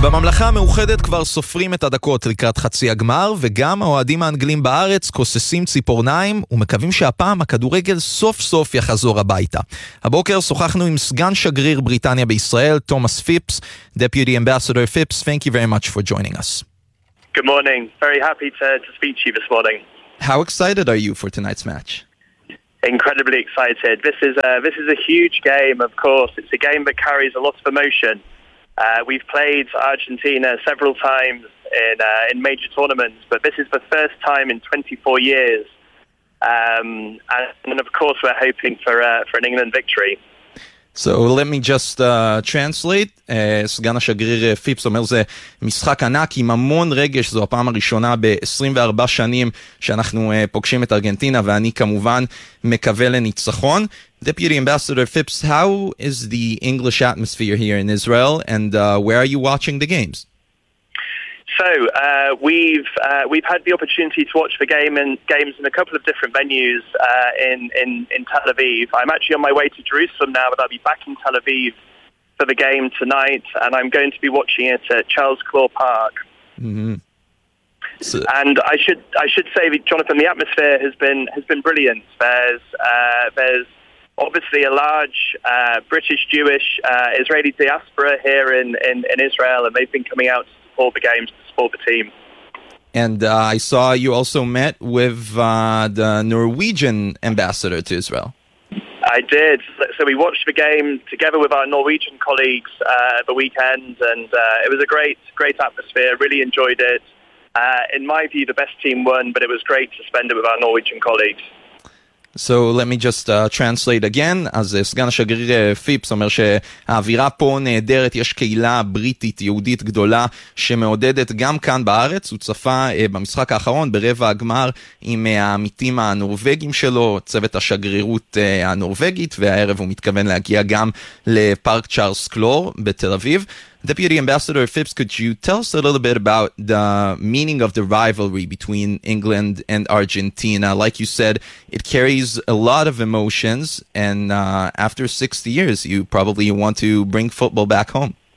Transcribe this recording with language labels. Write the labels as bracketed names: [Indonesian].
[Hebrew] בממלכה המאוחדת כבר סופרים את הדקות לקראת חצי הגמר, וגם האוהדים האנגלים בארץ כוססים ציפורניים ומקווים שהפעם הכדורגל סוף סוף יחזור הביתה. הבוקר שוחחנו עם סגן שגריר בריטניה בישראל, תומאס פיפס. [English] Deputy Ambassador Phipps, thank you very much for joining us. Good morning. Very happy to speak to you this morning. How excited are you for tonight's match? Incredibly excited. This is a huge game, of course. It's a game that carries a lot of emotion. We've played Argentina several times in major tournaments, but this is the first time in 24 years. And of course, we're hoping for an England victory. So let me just translate. [Hebrew] סגן השגריר פיפס אומר, זה משחק ענק עם המון רגש, זו הפעם הראשונה ב-24 שנים שאנחנו פוגשים את ארגנטינה, ואני כמובן מקווה לניצחון. [English] Deputy Ambassador Phipps, how is the English atmosphere here in Israel, and where are you watching the games? So, we've had the opportunity to watch the games in a couple of different venues in Tel Aviv. I'm actually on my way to Jerusalem now, but I'll be back in Tel Aviv for the game tonight, and I'm going to be watching it at Charles Clough Park. Mm-hmm. So, and I should say, Jonathan, the atmosphere has been brilliant. There's obviously a large British Jewish Israeli diaspora here in Israel, and they've been coming out to support the games, to support the team. And I saw you also met with the Norwegian ambassador to Israel. I did. So we watched the game together with our Norwegian colleagues the weekend, and it was a great atmosphere. Really enjoyed it. In my view, the best team won, but it was great to spend it with our Norwegian colleagues. So let me just translate again. [Hebrew] אז סגן השגריר פיפס אומר שהאווירה פה נהדרת, יש קהילה בריטית יהודית גדולה שמעודדת גם כאן בארץ. הוא צפה במשחק האחרון ברבע הגמר עם העמיתים הנורווגים שלו, צוות השגרירות הנורווגית, והערב הוא מתכוון להגיע גם לפארק צ'ארלס קלור בתל אביב. [English] Deputy Ambassador Phipps, could you tell us a little bit about the meaning of the rivalry between England and Argentina? Like you said, it carries a lot of emotions, and after 60 years, you probably want to bring football back home.